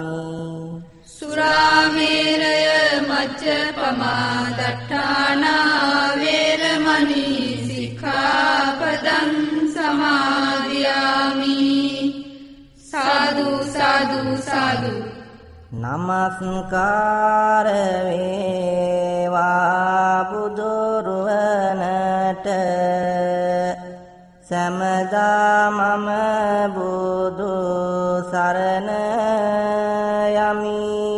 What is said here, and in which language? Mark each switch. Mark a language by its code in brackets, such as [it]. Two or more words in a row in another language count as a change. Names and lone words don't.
[pi] สุราเมรยมัจจปมาดัฏฐานาเวรมณีสิกขาปดังสมาธิยามิ สาธุสาธุสาธุ [si] නමස්කාර වේවා බුදුරුවනට සමදා මම බුදු සරණ යමි.